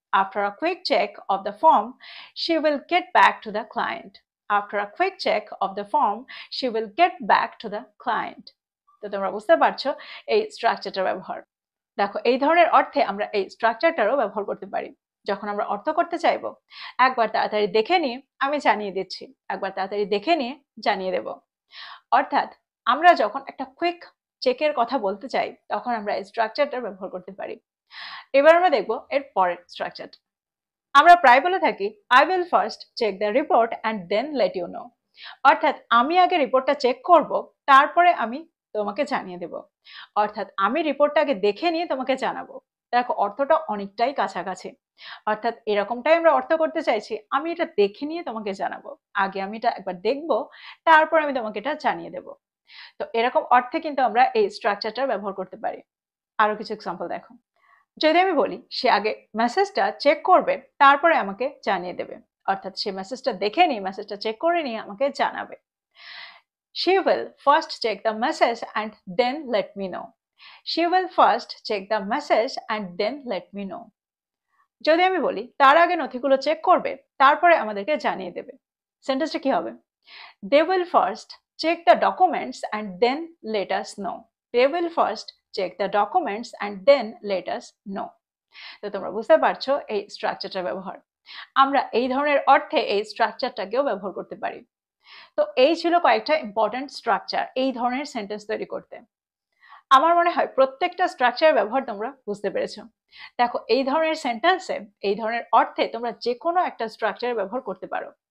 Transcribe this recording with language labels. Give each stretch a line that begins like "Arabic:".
English: After a quick check of the form, she will get back to the client. After a quick check of the form, she will get back to the client.
Bangla: তো তোমরা বুঝতে পারছো এই স্ট্রাকচারটার ব্যবহার। দেখো এই ধরনের অর্থে আমরা এই স্ট্রাকচারটারও ব্যবহার করতে পারি। যখন আমরা অর্থ করতে চাইবো একবার তাড়াতাড়ি দেখে নিয়ে আমি জানিয়ে দিচ্ছি, একবার তাড়াতাড়ি দেখে নিয়ে জানিয়ে দেব। অর্থাৎ আমরা যখন একটা কুইক চেকের কথা বলতে চাই তখন আমরা এই স্ট্রাকচারটা ব্যবহার করতে পারি। এবার আমরা দেখব এর পরের স্ট্রাকচারটা। আমরা প্রায় বলে থাকি
English: I will first check the report and then let you know.
Bangla: অর্থাৎ আমি আগে রিপোর্টটা চেক করব, তারপরে আমি তোমাকে জানিয়ে দেব। অর্থাৎ আমি রিপোর্টটা আগে দেখে নিয়ে তোমাকে জানাবো। দেখো অর্থটা অনেকটাই কাছাকাছি। অর্থাৎ এরকমটাই আমরা অর্থ করতে চাইছি আমি এটা দেখে নিয়ে তোমাকে জানাবো, আগে আমি এটা একবার দেখবো তারপর আমি তোমাকে এটা জানিয়ে দেব। তো এরকম অর্থে কিন্তু আমরা এই স্ট্রাকচারটা ব্যবহার করতে পারি। আরো কিছু এক্সাম্পল দেখো, যদি আমি বলি সে আগে মেসেজটা চেক করবে তারপরে আমাকে জানিয়ে দেবে, অর্থাৎ সে মেসেজটা দেখে নিয়ে মেসেজটা চেক করে নিয়ে আমাকে জানাবে।
English: She will first check the message and then let me know. She will first check the message and then let me know.
Bangla: যদি আমি বলি তার আগে নথিগুলো চেক করবে, তারপরে আমাদেরকে জানিয়ে দেবে, সেন্টেন্সটা কি হবে?
English: They will first check the documents and then let us know. They will first check the documents and then let us know.
Bangla: তো তোমরা বুঝতে পারছো এই স্ট্রাকচারটার ব্যবহার। আমরা এই ধরনের অর্থে এই স্ট্রাকচারটাকেও ব্যবহার করতে পারি। তো এই ছিল কয়েকটা ইম্পর্টেন্ট স্ট্রাকচার এই ধরনের সেন্টেন্স তৈরি করতে। আমার মনে হয় প্রত্যেকটা স্ট্রাকচারের ব্যবহার তোমরা বুঝতে পেরেছো। দেখো, এই ধরনের সেন্টেন্সে, এই ধরনের অর্থে তোমরা যে কোনো একটা স্ট্রাকচারের ব্যবহার করতে পারো।